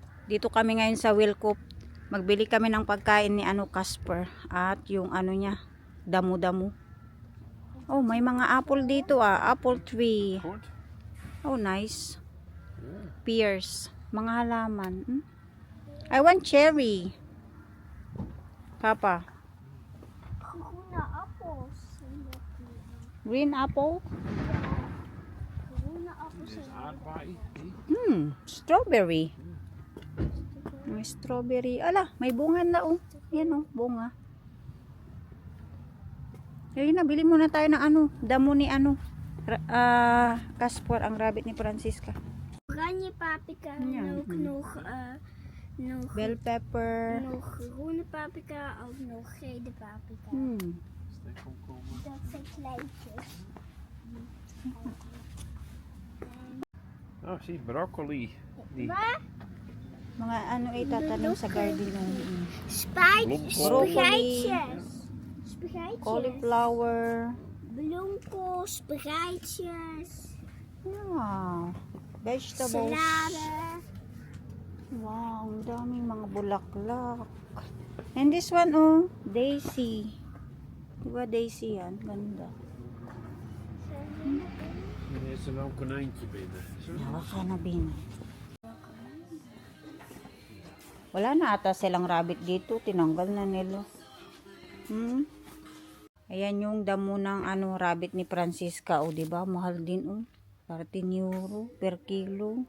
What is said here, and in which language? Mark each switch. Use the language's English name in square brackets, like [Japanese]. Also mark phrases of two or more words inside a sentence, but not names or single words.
[Filipino] Dito kami ngayon sa Wilcop. Magbili kami ng pagkain ni Casper at yung niya, damo-damo. Oh, may mga apple dito [English] apple tree. Oh, nice. Pears, [Filipino] mga halaman. [English] I want cherry. Papa. Green apple? Strawberry. [Filipino] May strawberry. Ala, may bunga na Yan bunga. Ayun na, bili muna tayo ng damo ni Casper, ang rabbit ni Francisca. [Dutch] Oranje paprika, nog [English] bell pepper. [Dutch] nog groene paprika of nog gele paprika. Dat zijn kleintjes. Oh, zie, broccoli. Die. [Filipino] Mga itatanim sa garden ng [Dutch] Spruitjes. [English] cauliflower. [Dutch] Bloemkool, spruitjes. [English] Wow. Vegetables. [Dutch] Salade. [Filipino] Wow, ang daming mga bulaklak. [English] And this one, [Filipino] daisy. Diba daisy yan? Ganda. [Dutch] Er is er wel een konijntje binnen. [Cebuano] Yawa ka na, Bin. [Filipino] Wala na ata silang rabbit dito. Tinanggal na nila. Ayan yung damo ng rabbit ni Francisca. Diba? Mahal din. 13 euro [English] per kilo.